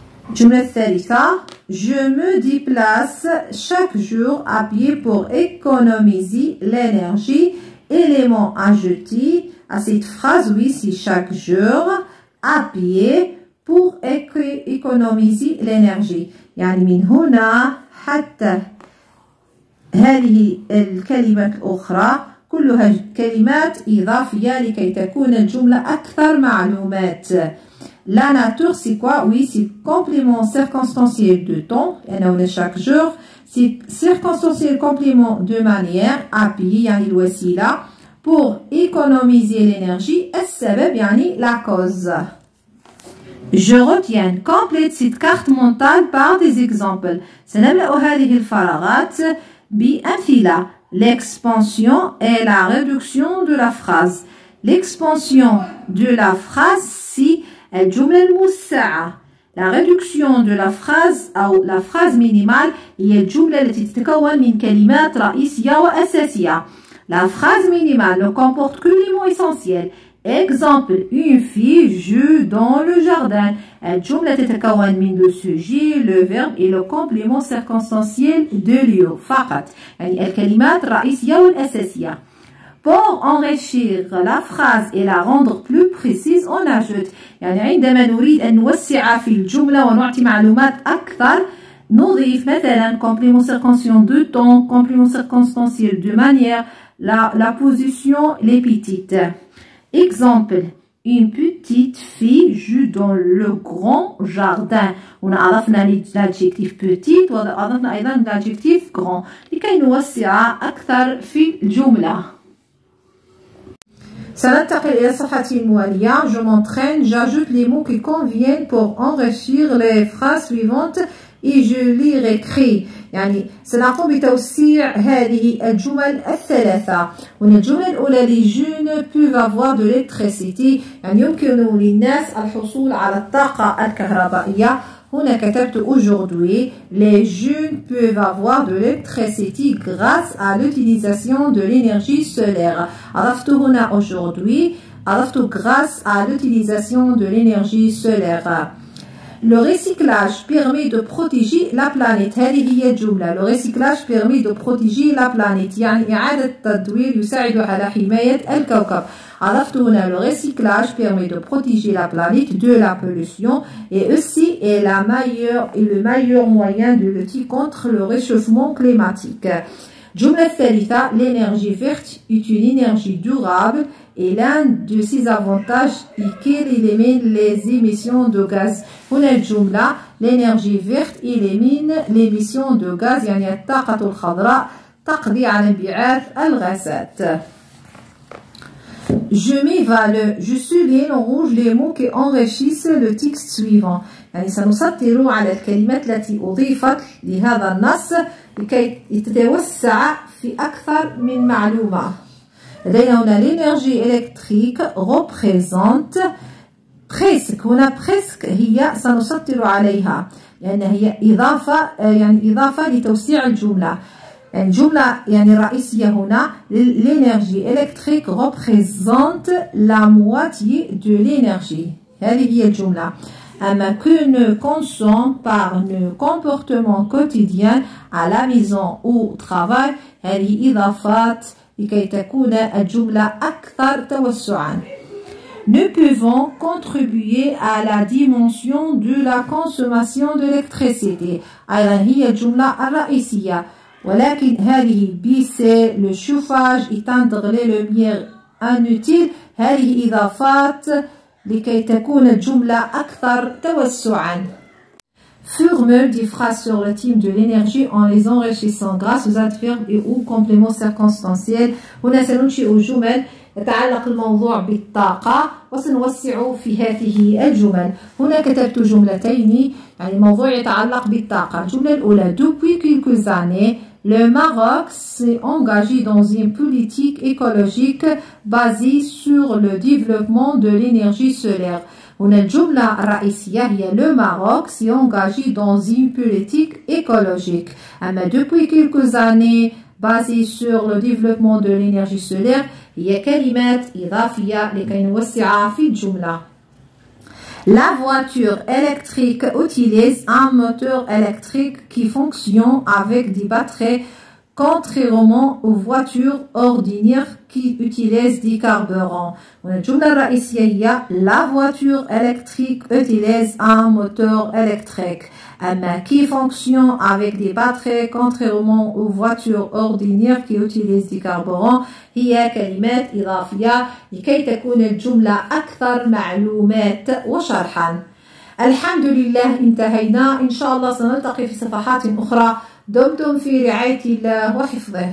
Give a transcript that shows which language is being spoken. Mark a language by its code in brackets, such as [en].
[ar] الجملة الثالثة [fr] je me déplace chaque jour à pied pour économiser l'énergie. Élément ajouté à cette phrase, oui, c'est chaque jour à pied pour économiser l'énergie. [ar] يعني من هنا حتى هذه الكلمات الأخرى كلها كلمات إضافية لكي تكون الجملة أكثر معلومات. [fr] La nature, c'est quoi? Oui, c'est complément circonstanciel de temps. [ar] يعني [fr] chaque jour. C'est circonstanciel complément de manière. appuyé [ar] يعني الوسيلة. [fr] Pour économiser l'énergie. [ar] السبب يعني [fr] la cause. Je retiens. Complète cette carte mentale par des exemples. [ar] سنملأ هذه الفراغات بأمثلة. [fr] L'expansion et la réduction de la phrase. L'expansion de la phrase, c'est [ar] الجملة الموسعة. [fr] La réduction de la phrase [ar] أو [fr] la phrase minimale [ar] هي الجملة التي تتكون من كلمات رئيسية وأساسية. [fr] La phrase minimale ne comporte que les mots essentiels. Exemple, une fille joue dans le jardin. [ar] الجملة تتكون من [fr] le sujet, le verbe et le complément circonstanciel de lieu [ar] فقط. يعني الكلمات الرئيسية والأساسية. [fr] Pour enrichir la phrase et la rendre plus précise, on ajoute. [ar] يعني عندما نريد أن نوسع في الجملة ونعطي معلومات أكثر نضيف مثلا [fr] complément circonstanciel de temps, complément circonstanciel de manière, la position, l'épithète. Exemple, une petite fille joue dans le grand jardin. [ar] هنا أضفنا [fr] l'adjectif petite [ar] وأضفنا أيضا [fr] l'adjectif grand [ar] لكي نوسع أكثر في الجملة. سننتقل إلى الصفحة الموالية. [fr] Je m'entraîne, j'ajoute les mots qui conviennent pour enrichir les phrases suivantes et je les réécris. [ar] يعني سنقوم بتوسيع هذه الجمل الثلاثة. هنا الجملة الأولى [fr] les jeunes peuvent avoir de l'électricité. [ar] يعني يمكن للناس الحصول على الطاقة الكهربائية. هنا كتبت [fr] aujourd'hui les jeunes peuvent avoir de l'électricité grâce à l'utilisation de l'énergie solaire. [ar] أضفت هنا [fr] aujourd'hui [ar] أضفت [fr] grâce à l'utilisation de l'énergie solaire. Le recyclage permet de protéger la planète. [ar] هذه هي الجملة. [fr] Le recyclage permet de protéger la planète. [ar] يعني إعادة التدوير يساعد على حماية الكوكب. [fr] أضفت هنا le recyclage permet de protéger la planète de la pollution et aussi est le meilleur moyen de lutter contre le réchauffement climatique. [ar] الجملة الثالثة [fr] l'énergie verte est une énergie durable et l'un de ses avantages est qu'elle élimine les émissions de gaz. [ar] هنا الجملة [fr] l'énergie verte élimine l'émission de gaz [ar] يعني الطاقة الخضراء تقضي على انبعاث الغازات. [fr] Je m'évalue, je souligne en rouge les mots qui enrichissent le texte suivant. [ar] يعني سنسطر على الكلمات التي أضيفت لهذا النص لكي يتوسع في أكثر من معلومة. لدينا هنا [fr] l'énergie électrique représente presque. [ar] هنا [fr] presque [ar] هي سنسطر عليها لأن هي إضافة لتوسيع الجملة. الجملة يعني الرئيسية هنا [fr] l'énergie électrique représente la moitié de l'énergie. [ar] هذه هي الجملة. أما [fr] que ne consomme par nos comportements quotidiens à la maison ou au travail [ar] هذه إضافات لكي تكون الجملة أكثر توسعا. [fr] Nous pouvons contribuer à la dimension de la consommation d'électricité. [ar] أيضا هي الجملة الرئيسية. ولكن هذه [fr] baisser le chauffage éteindre les lumières inutiles [ar] هذه إضافات لكي تكون الجملة أكثر توسعا. [fr] Formule des phrases sur le thème de l'énergie en les enrichissant grâce aux adverbes et aux compléments circonstanciels. [ar] هنا سننشئ جمل يتعلق الموضوع بالطاقة، وسنوسع في هذه الجمل. هنا كتبت جملتين، يعني موضوع يتعلق بالطاقة. الجملة الأولى: [fr] Depuis quelques années, le Maroc s'est engagé dans une politique écologique basée sur le développement de l'énergie solaire. [ar] هنا الجملة الرئيسية هي [fr] le Maroc s'est engagé dans une politique écologique. [ar] أما [fr] depuis quelques années basée sur le développement de l'énergie solaire [ar] هي كلمات إضافية لكي نوسع في الجملة. [fr] La voiture électrique utilise un moteur électrique qui fonctionne avec des batteries, contrairement aux voitures ordinaires qui utilisent du carburant. [ar] الجملة الرئيسية هي [fr] la voiture électrique utilise un moteur électrique. [ar] أما [fr] qui fonctionne avec des batteries, contrairement aux voitures ordinaires qui utilisent du carburant [ar] هي كلمات إضافية لكي تكون الجملة أكثر معلومات وشرحا. الحمد لله انتهينا. إن شاء الله سنلتقي في صفحات أخرى. دمتم في رعاية الله وحفظه.